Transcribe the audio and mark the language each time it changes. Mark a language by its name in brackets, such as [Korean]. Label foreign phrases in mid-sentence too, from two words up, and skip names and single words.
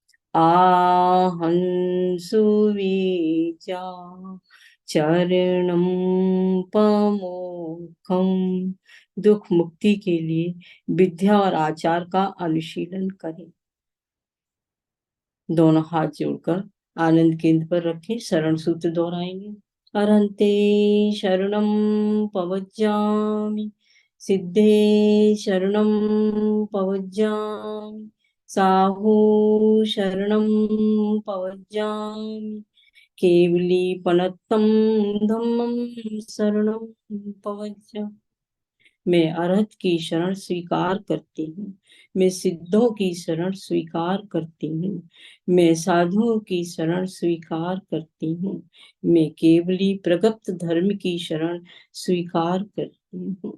[Prakrit languages] आहंसु विचा चरणम पमोखम। [Hindi] दुख मुक्ति के लिए विद्या और आचार का अनुशीलन करें। दोनों हाथ जोड़कर आनंद केंद्र पर रखें। शरण सूत्र दोहराएंगे। [Prakrit languages] अरहन्ते शरणं पवज्जामि, सिद्धे शरणं पवज्जामि, साहू शरणं पवज्जामि, केवलीपनत्तं धम्मं शरणं पवज्जामि। [Hindi] मैं अरहत की शरण स्वीकार करती हूँ। मैं सिद्धों की शरण स्वीकार करती हूँ। मैं साधुओं की शरण स्वीकार करती हूँ। मैं केवली प्रगत धर्म की शरण स्वीकार करती हूँ।